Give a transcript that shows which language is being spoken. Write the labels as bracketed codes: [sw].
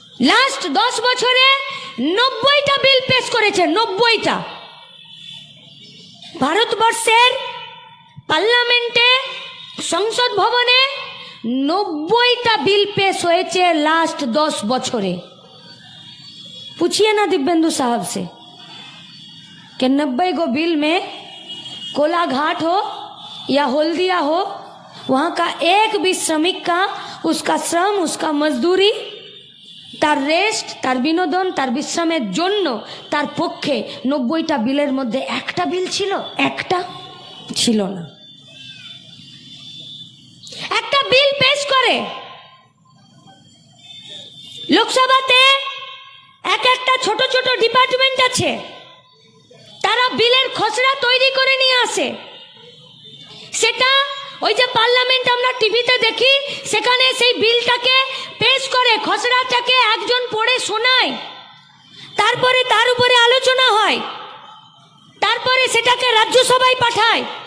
[bn] Last 10 বছরে 90টা বিল পেশ করেছে, 90টা। ভারতবর্ষের পার্লামেন্টে, সংসদ ভবনে 90টা [hi] बिल पेश [bn] হয়েছে लास्ट 10 বছরে। [hi] पूछिए ना दिव्येंदु साहब से कि 90 गो बिल में कोलाघाट हो या हल्दिया हो, वहाँ का एक भी श्रमिक का उसका श्रम, उसका मजदूरी, [bn] তার রেস্ট, তার বিনোদন, তার বিশ্রামের জন্য তার পক্ষে 90টা বিলের মধ্যে একটা বিল ছিল? একটা ছিল না। একটা বিল পেশ করে লোকসভাতে, একটা ছোট ছোট ডিপার্টমেন্ট আছে, তারা বিলের খসড়া তৈরি করে নিয়ে আসে। সেটা ওই যে পার্লামেন্ট আমরা টিভিতে দেখি, সেখানে সেই বিলটাকে পেশ করে, খসড়াটাকে একজন পড়ে শোনায়, তারপরে তার উপরে আলোচনা হয়, তারপরে সেটাকে রাজ্যসভায় পাঠায়।